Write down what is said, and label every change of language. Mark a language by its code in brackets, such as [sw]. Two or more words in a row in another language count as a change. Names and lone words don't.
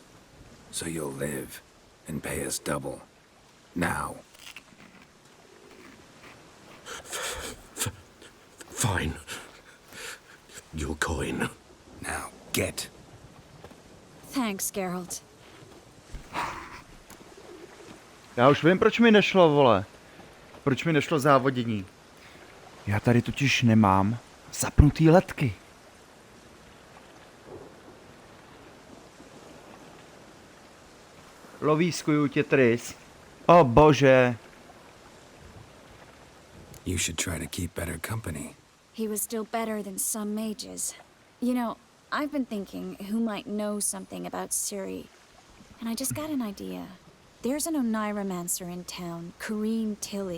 [en] So you'll live and pay us double. Now. Fine. Your coin. Now, get. Thanks, Geralt. [cs] Já už vím, proč mi nešlo, vole. Proč mi nešlo závodění. Já tady totiž nemám zapnutý letky. Lovískuju tě, Triss. O bože. [en] You should try to keep better company. He was still better than some mages. You know, I've been thinking who might know something about Ciri. And I just got an idea. There's an Oneiromancer in town, Corrine Tilly.